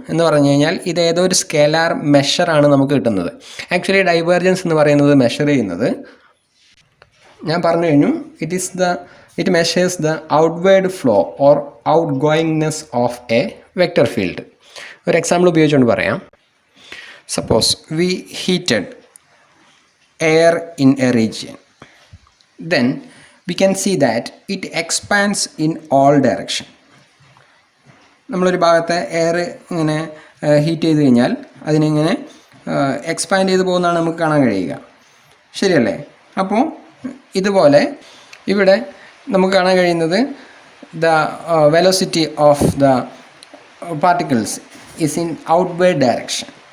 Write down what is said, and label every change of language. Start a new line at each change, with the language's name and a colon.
Malayalam: എന്ന് പറഞ്ഞു കഴിഞ്ഞാൽ ഇത് ഏതോ ഒരു സ്കേലാർ മെഷറാണ് നമുക്ക് കിട്ടുന്നത്. ആക്ച്വലി ഡൈവേർജൻസ് എന്ന് പറയുന്നത് മെഷർ ചെയ്യുന്നത്, ഞാൻ പറഞ്ഞു കഴിഞ്ഞു,
English: It measures the outward flow or outgoingness of a vector field.
Malayalam: ഒരു എക്സാമ്പിൾ ഉപയോഗിച്ചുകൊണ്ട് പറയാം.
English: Suppose we heated air in a region, then we can see that it expands in all direction.
Malayalam: നമ്മളൊരു ഭാഗത്തെ എയർ ഇങ്ങനെ ഹീറ്റ് ചെയ്ത് കഴിഞ്ഞാൽ അതിനിങ്ങനെ expand ചെയ്ത് പോകുന്നതാണ് നമുക്ക് കാണാൻ കഴിയുക, ശരിയല്ലേ? അപ്പോൾ ഇതുപോലെ ഇവിടെ നമുക്ക് കാണാൻ കഴിയുന്നത്
English: The velocity of the particles is in outward direction.